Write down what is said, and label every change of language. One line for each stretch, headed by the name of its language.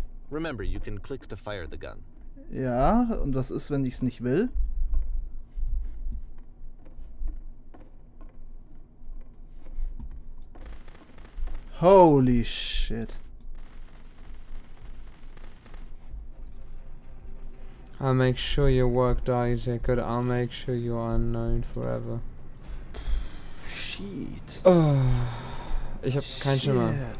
English: Remember, you can click to fire the gun.
German: Ja, und was ist, wenn ich es nicht will?
English: Holy shit. I'll make sure your work dies here. Good. I'll make sure you are unknown forever. Shit.
German: Oh, ich hab keinen Schimmer.